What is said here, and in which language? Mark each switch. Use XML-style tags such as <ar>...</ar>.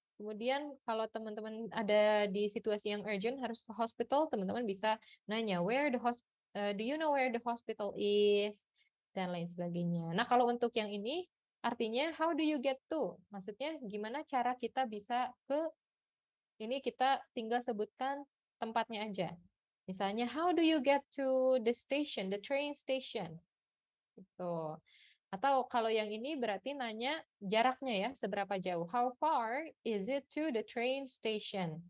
<id>Kemudian kalau teman-teman ada di situasi yang urgent harus ke hospital, teman-teman bisa nanya</id> <en>do you know where the hospital is</en> <id>dan lain sebagainya. Nah, kalau untuk yang ini artinya</id> <en>how do you get to?</en> <id>Maksudnya gimana cara kita bisa ke ini kita tinggal sebutkan tempatnya aja. Misalnya,</id> <en>how do you get to the station, the train station?</en> <id>Gitu. Atau kalau yang ini berarti nanya jaraknya ya, seberapa jauh.</id> <en>How far is it to the train station?</en>